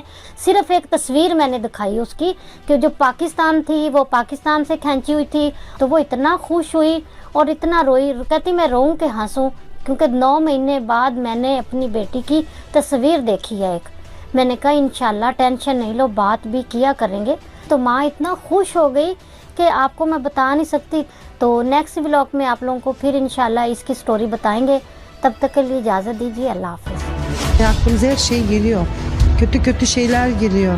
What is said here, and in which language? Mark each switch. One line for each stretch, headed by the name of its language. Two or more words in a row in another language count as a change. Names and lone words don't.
Hindi: सिर्फ़ एक तस्वीर मैंने दिखाई उसकी कि जो पाकिस्तान थी, वो पाकिस्तान से खींची हुई थी, तो वो इतना खुश हुई और इतना रोई, कहती मैं रोऊं कि हंसूं, क्योंकि 9 महीने बाद मैंने अपनी बेटी की तस्वीर देखी है एक। मैंने कहा इंशाल्लाह टेंशन नहीं लो, बात भी किया करेंगे। तो माँ इतना खुश हो गई कि आपको मैं बता नहीं सकती। तो नेक्स्ट व्लॉग में आप लोगों को फिर इंशाल्लाह इसकी स्टोरी बताएंगे। तब तक के लिए इजाज़त दीजिए, अल्लाह हाफ़िज़।
Turkish: Aklımıza her şey geliyor. Kötü kötü şeyler geliyor.